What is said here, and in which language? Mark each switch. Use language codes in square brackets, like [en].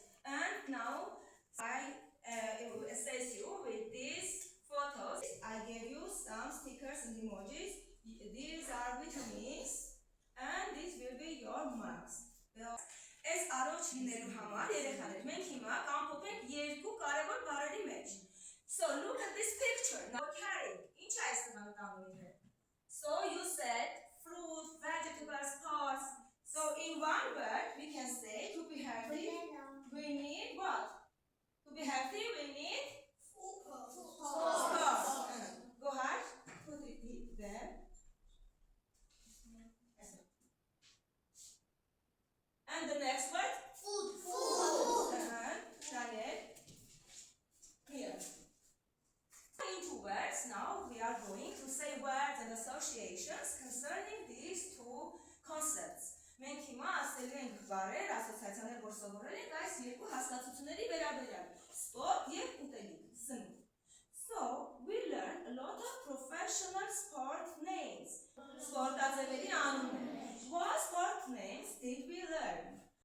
[en] And now I assess you with these photos. I gave you some stickers and emojis. These are vitamins and these will be your marks. [hy] Այս առողջ լինելու համար երեխաներ մենք հիմա կամփոփենք երկու կարևոր բառերի մեջ. [en] So look at this picture. Now carry. [hy] Ինչ է այս տանում իր հետ? [en] So you said fruit, vegetables, sports. So in one word we can say to be healthy we need what? To be healthy we need sports. Go ahead. Put it there. And the next word? Food. Daniel. Here. In 2 words, now we are going to say words and associations concerning these two concepts. [hy] Մենք հիմա ասելու ենք բառեր, ասոցիացիաներ, որ սովորել ենք այս երկու հասկացությունների վերաբերյալ՝ սպորտ եւ ուտելիք, սնունդ. [en] So, we learned a lot of professional sport names. [hy] Սպորտաձևերի անուններ. [en] What sport names did we learn?